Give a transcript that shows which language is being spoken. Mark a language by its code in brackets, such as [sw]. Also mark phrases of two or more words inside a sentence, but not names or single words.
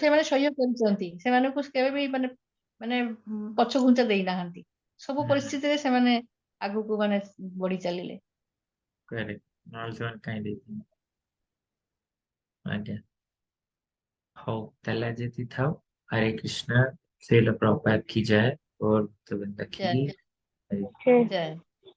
[or] ସେମାନେ ସହ୍ୟ କରିଛନ୍ତି ସେମାନଙ୍କୁ କେବେ ବି ମାନେ ମାନେ ପଛ ଘୁଞ୍ଚା ଦେଇନାହାନ୍ତି ସବୁ ପରିସ୍ଥିତିରେ ସେମାନେ ଆଗକୁ ମାନେ ବଢି ଚାଲିଲେ। କରେକ୍ଟ ନହେଲେ ସେମାନେ କାହିଁ ଦେଇଛନ୍ତି। ଆଜ୍ଞା ହଉ ତାହେଲେ ଆଜି ଏତିକି ଥାଉ। [hi] हरे कृष्णा। श्रील प्रभुपाद की जय और गोविंद की जय जय। जय।